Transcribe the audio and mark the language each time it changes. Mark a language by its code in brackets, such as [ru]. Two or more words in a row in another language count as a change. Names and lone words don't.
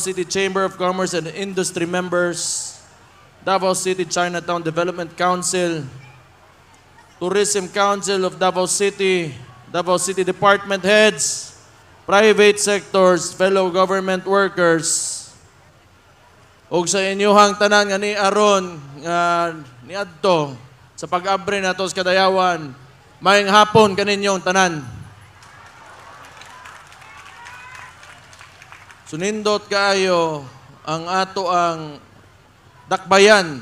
[en] City Chamber of Commerce and Industry members, Davao City Chinatown Development Council, Tourism Council of Davao City Department Heads, private sectors, fellow government workers, [ceb] ug sa inyuhang tanan nga ni aron ni adto sa pag-abre nato sa Kadayawan, maayong hapon kaninyong tanan. Sunindot kaayo ang ato ang dakbayan.